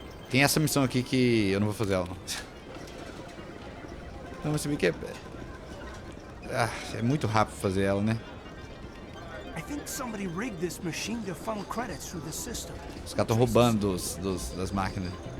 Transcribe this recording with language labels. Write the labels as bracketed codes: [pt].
[pt] Tem essa missão aqui que eu não vou fazer ela, não. Não, você vê que é muito rápido fazer ela, né? [en] I think somebody rigged this machine to funnel credits through the system. [pt] Os caras estão roubando das máquinas.